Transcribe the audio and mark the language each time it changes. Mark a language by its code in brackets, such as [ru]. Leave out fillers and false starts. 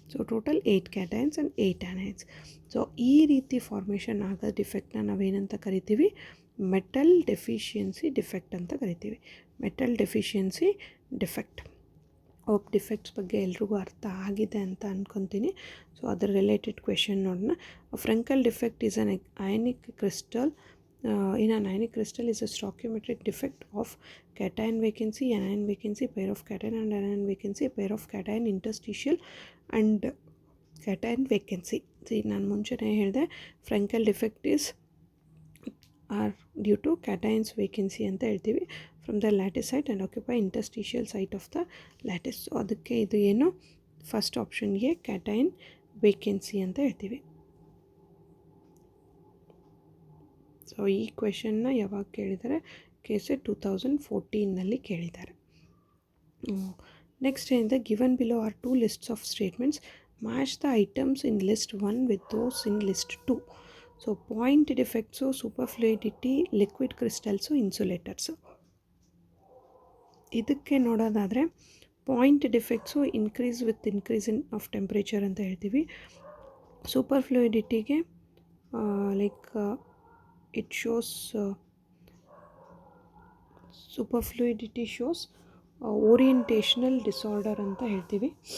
[kn] So total 8 ಕ್ಯಾಟಯನ್ಸ್ and 8 ಅನಯನ್ಸ್. So ಈ ರೀತಿ formation ಆಗೋ ಡಿಫೆಕ್ಟ್ನ ನಾವೇನಂತ ಕರಿತೀವಿ, ಮೆಟಲ್ ಡೆಫಿಷಿಯನ್ಸಿ ಡಿಫೆಕ್ಟ್ ಅಂತ ಕರಿತೀವಿ. Metal deficiency defect. Hope defects ಬಗ್ಗೆ ಎಲ್ರಿಗೂ ಅರ್ಥ ಆಗಿದೆ ಅಂತ ಅಂದ್ಕೊತೀನಿ. ಸೊ ಅದರ ರಿಲೇಟೆಡ್ ಕ್ವೆಶನ್ ನೋಡೋಣ. [en] Frenkel defect is an ionic crystal. In an ionic crystal is a stoichiometric defect of cation vacancy, anion vacancy, pair of cation and anion vacancy, pair of cation interstitial and cation vacancy. See, [kn] ನಾನು ಮುಂಚೆನೇ ಹೇಳಿದೆ [en] Frenkel defect are due to cations vacancy [kn] ಅಂತ ಹೇಳ್ತೀವಿ [en] From the lattice site and occupy interstitial site of the lattice. [kn] So ಅದಕ್ಕೆ ಇದು ಏನು first ಆಪ್ಷನ್ಗೆ cation vacancy ಅಂತ ಹೇಳ್ತೀವಿ. ಸೊ ಈ ಕ್ವೆಶನ್ನ ಯಾವಾಗ ಕೇಳಿದ್ದಾರೆ? KSET 2014 ಕೇಳಿದ್ದಾರೆ. ನೆಕ್ಸ್ಟ್ ಏನಿದೆ, [en] Given below are 2 lists of statements, match the items in list 1 with those in list 2. [kn] So point defects, super ಫ್ಲೂಯಿಡಿಟಿ, liquid crystals, ಇನ್ಸುಲೇಟರ್ಸು. ಇದಕ್ಕೆ ನೋಡೋದಾದರೆ point defects [en] increase with increase of temperature [kn] ಅಂತ ಹೇಳ್ತೀವಿ. [en] super ಫ್ಲೂಯಿಡಿಟಿಗೆ like it shows superfluidity shows orientational disorder [kn] ಅಂತ ಹೇಳ್ತೀವಿ.